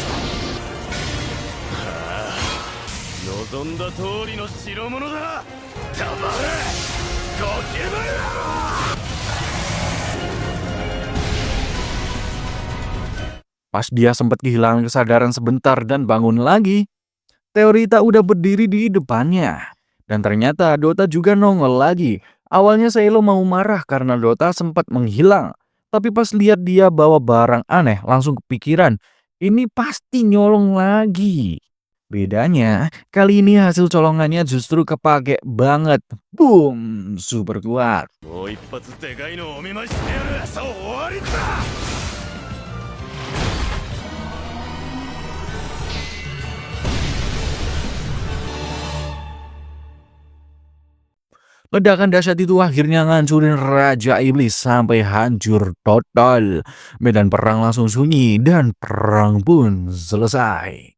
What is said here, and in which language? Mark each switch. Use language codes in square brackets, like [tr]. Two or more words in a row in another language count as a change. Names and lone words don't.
[ja] 望んだ通りの代物だ。たまれゴキブリ。 [id] Pas dia sempat kehilangan kesadaran sebentar dan bangun lagi, Teorita udah berdiri di depannya. Dan ternyata Dota juga nongol lagi. Awalnya Silo mau marah karena Dota sempat menghilang. Tapi pas lihat dia bawa barang aneh, langsung kepikiran, ini pasti nyolong lagi. Bedanya, kali ini hasil colongannya justru kepake banget. Boom, super kuat. [ja] もう一発でかいのをお見舞いしてやる。そう終わりだ。 [id] Ledakan dahsyat itu akhirnya ngancurin Raja Iblis sampai hancur total. Medan perang langsung sunyi dan perang pun selesai.